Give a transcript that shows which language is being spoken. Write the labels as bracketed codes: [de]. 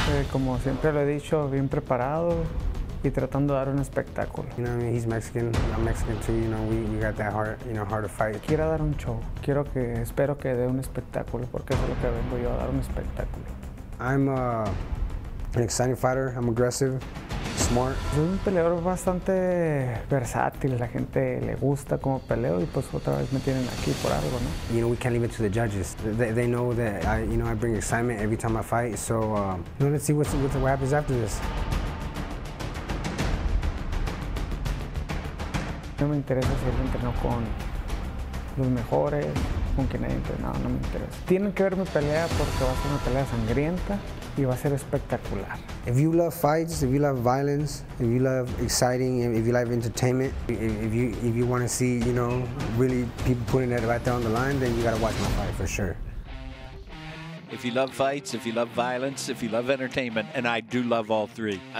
[es] Como siempre lo he dicho, bien preparado y tratando de dar un espectáculo. [en] You know, I mean, he's Mexican, I'm Mexican too, you know, we got that heart, you know, heart to fight. [es] Quiero dar un show, espero que dé un espectáculo, porque eso es lo que vengo yo, a dar un espectáculo. [en] I'm an exciting fighter, I'm aggressive, smart. [es] Soy un peleador bastante versátil, la gente le gusta cómo peleo y pues otra vez me tienen aquí por algo, ¿no? [en] You know, we can't leave it to the judges. They know that I bring excitement every time I fight. So let's see what happens after this. [es] No me interesa si él entrenó con los mejores, con quien haya entrenado, no me interesa. Tienen que ver mi pelea porque va a ser una pelea sangrienta y va a ser espectacular. [en] If you love fights, if you love violence, if you love exciting, if you love entertainment, if you want to see, really people putting it right there on the line, then you got to watch my fight for sure. If you love fights, if you love violence, if you love entertainment, and I do love all three.